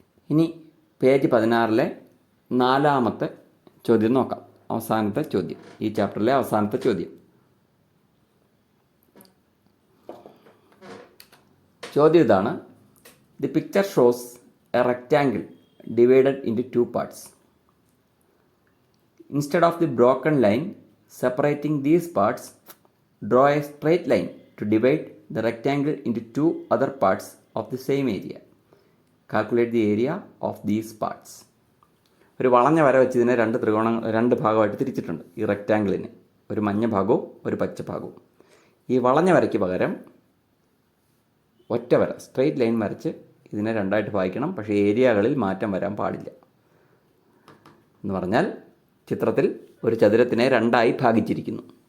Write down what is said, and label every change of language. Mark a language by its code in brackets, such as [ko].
[ml] ഇനി പേജ് 16 നാലാമത്തെ ചോദ്യം നോക്കാം. അവസാനത്തെ ചോദ്യം, ഈ ചാപ്റ്ററിലെ അവസാനത്തെ ചോദ്യം. ചോദ്യം ഇതാണ്: [en] The picture shows a rectangle divided into 2 parts. Instead of the broken line separating these parts, draw a straight line to divide the rectangle into 2 other parts of the same area. Calculate the area of these parts. [ml] ഒരു വളഞ്ഞ വര വെച്ച് ഇതിനെ രണ്ട് ഭാഗമായിട്ട് തിരിച്ചിട്ടുണ്ട്. ഈ റെക്റ്റാങ്കിളിന് ഒരു മഞ്ഞ ഭാഗവും ഒരു പച്ച ഭാഗവും. ഈ വളഞ്ഞ വരയ്ക്ക് പകരം ഒറ്റ വര, സ്ട്രെയിറ്റ് ലൈൻ വരച്ച് ഇതിനെ രണ്ടായിട്ട് ഭാഗിക്കണം. പക്ഷേ ഏരിയകളിൽ മാറ്റം വരാൻ പാടില്ല. എന്ന് പറഞ്ഞാൽ ചിത്രത്തിൽ ഒരു ചതുരത്തിനെ രണ്ടായി ഭാഗിച്ചിരിക്കുന്നു.